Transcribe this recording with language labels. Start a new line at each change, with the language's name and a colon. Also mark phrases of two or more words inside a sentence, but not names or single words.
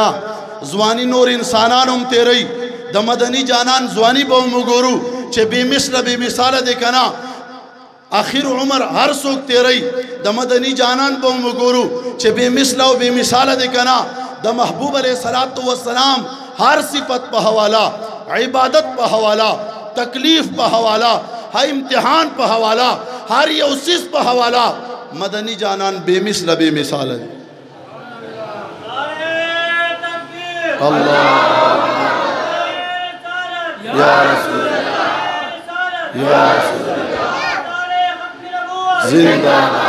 Pashto: ځواني نور انسانان هم تیری، د مدني جانان ځواني به هم وګورو چې بے مثله بے مثاله دی که نه. آخر عمر هر څوک تیری، د مدني جانان به هم وګورو چې بے مثله او بے مثاله دی که نه. د محبوب علیه السلام ہر صفت پہ حوالہ، عبادت پہ حوالہ، تکلیف پہ حوالہ، ہر امتحان پہ حوالہ، ہر یوسیس پہ حوالہ.
Urdu: مدنی جانان بے مثل بے مثال ہے. اللہ
Arabic: یا رسول یا رسول
Urdu: زندہ